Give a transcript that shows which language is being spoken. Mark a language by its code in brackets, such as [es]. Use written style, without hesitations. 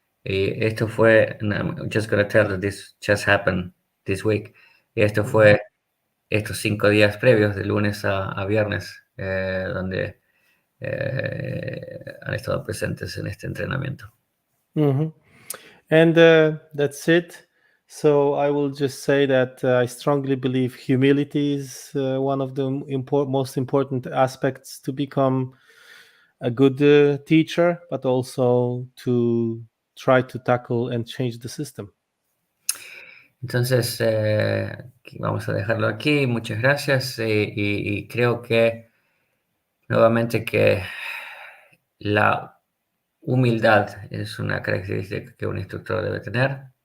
[es] Y esto fue, [en] I'm just going to tell that this just happened this week. [es] Y esto fue estos 5 días previos, de lunes a viernes, donde han estado presentes en este entrenamiento. [en] Mm-hmm. And that's it. So I will just say that I strongly believe humility is one of the most important aspects to become a good teacher, but also to try to tackle and change the system. [es] Entonces, vamos a dejarlo aquí. Muchas gracias. Y creo que, nuevamente, que la humildad es una característica que un instructor debe tener.